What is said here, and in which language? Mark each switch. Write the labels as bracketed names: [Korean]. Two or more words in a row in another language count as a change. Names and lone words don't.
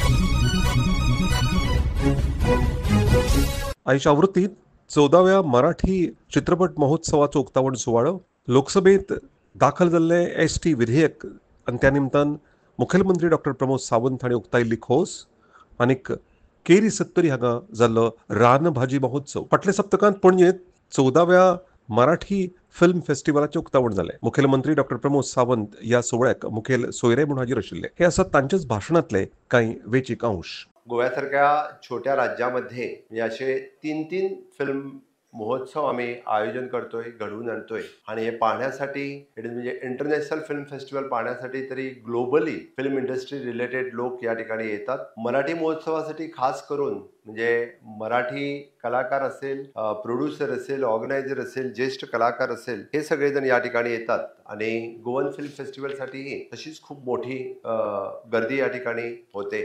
[Konkani] आयच्या आवृत्तीत 14व्या मराठी चित्रपट महोत्सवाचो उक्तावण सुवाळो लोकसभेत दाखल जाल्ले एसटी विधेयक आनी त्या निमतान मुखेलमंत्री डॉ प्रमोद सावंत हांणी उक्तायिल्ली खोस आनीक केरी सत्तरी हांगा जाल्लो रानभाजी महोत्सव. फाटल्या सप्तकांत पणजेंत 14व्या मराठी फिल्म फेस्टिवलाचें उक्तावण जालें. मुखेलमंत्री डॉ प्रमोद सावंत ह्या सुवाळ्याक मुखेल सोयरे म्हूण हाजीर आशिल्ले. हे आसात तांचेच भाशणांतले कांय वेंचीक अंश. [Marathi] गोव्यासारख्या छोट्या राज्यामध्ये म्हणजे असे तीन फिल्म महोत्सव आम्ही आयोजन करतोय, घडवून आणतोय आणि हे पाहण्यासाठी म्हणजे इंटरनॅशनल फिल्म फेस्टिवल पाहण्यासाठी तरी [English] globally film industry related [Marathi] लोक या ठिकाणी येतात. मराठी महोत्सवासाठी खास करून म्हणजे मराठी कलाकार असेल, प्रोड्युसर असेल, ऑर्गनायझर असेल, ज्येष्ठ कलाकार असेल, हे सगळेजण या ठिकाणी येतात आणि गोवन फिल्म फेस्टिवलसाठीही तशीच खूप मोठी गर्दी या ठिकाणी होते.